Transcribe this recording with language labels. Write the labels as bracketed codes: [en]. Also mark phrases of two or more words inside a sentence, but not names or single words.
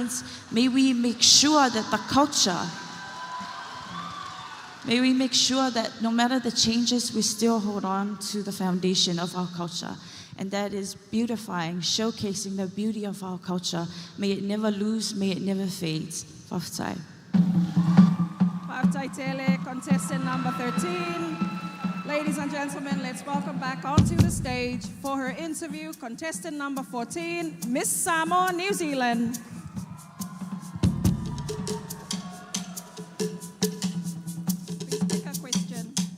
[en] May we make sure that the culture, May we make sure that no matter the changes, we still hold on to the foundation of our culture. And that is beautifying, showcasing the beauty of our culture. May it never lose, may it never fade. Whaftai. [sm] Whaftai Tele, [en] contestant number 13. Ladies and gentlemen, let's welcome back onto the stage for her interview, contestant number 14, Miss Samoa, New Zealand. Please pick a question.